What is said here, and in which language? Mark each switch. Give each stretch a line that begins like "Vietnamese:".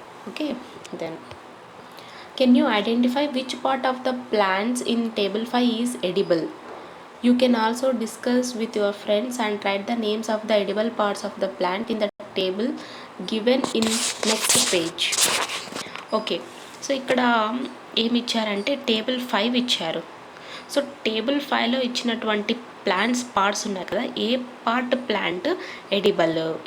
English: Okay, then can you identify which part of the plants in table 5 is edible? You can also discuss with your friends and write the names of the edible parts of the plant in the table given in next page.
Telugu: Okay, so ఇక్కడ ఏమి ఇచ్చారంటే table 5 ఇచ్చారు. So table 5లో ఇచ్చినటువంటి plants parts ఉన్నాయి కదా, ఏ part plant edible.